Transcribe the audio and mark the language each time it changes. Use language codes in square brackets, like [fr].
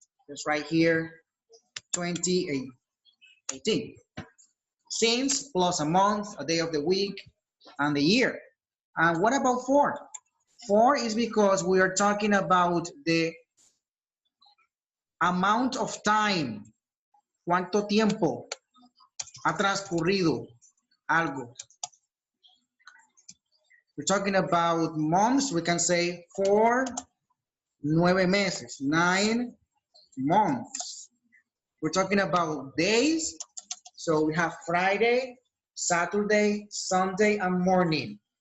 [en] Just right here, 2018. Since plus a month, a day of the week, and the year. And what about for? For is because we are talking about the Amount of time. [es] ¿Cuánto tiempo ha transcurrido algo? [en] We're talking about months. We can say for [es] 9 meses, [en] 9 months. We're talking about days. So we have Friday, Saturday, Sunday, and morning.